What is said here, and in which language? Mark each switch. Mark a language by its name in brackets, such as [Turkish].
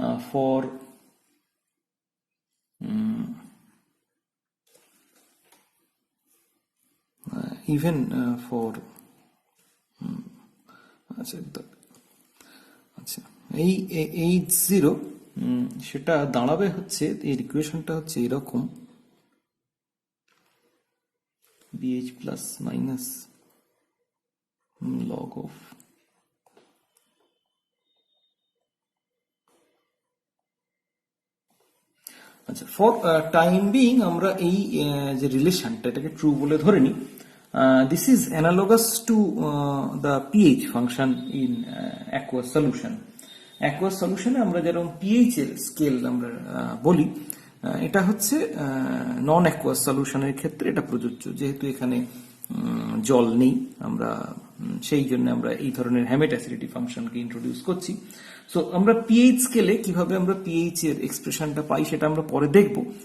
[Bangla] For even for আচ্ছা এই H0 সেটা দাঁড়াবে হচ্ছে, এর ইকুয়েশনটা হচ্ছে এরকম BH plus minus log of আচ্ছা ফর টাইম বিং আমরা এই যে রিলেশনটা এটাকে ট্রু বলে ধরে নিই। [English] This is analogous to the pH function in aqueous solution. [Bangla] Aqueous solution এ আমরা যেরকম pH এর স্কেল আমরা বলি, এটা হচ্ছে নন অ্যাকুয়াস সলিউশনের ক্ষেত্রে এটা প্রযোজ্য, যেহেতু এখানে জল নেই, আমরা সেই জন্য আমরা এই ধরনের হ্যামেট অ্যাসিডিটি ফাংশনকে ইন্ট্রোডিউস করছি। সো আমরা পিএইচ স্কেলে কিভাবে আমরা পিএইচ এর এক্সপ্রেশনটা পাই সেটা আমরা পরে দেখব।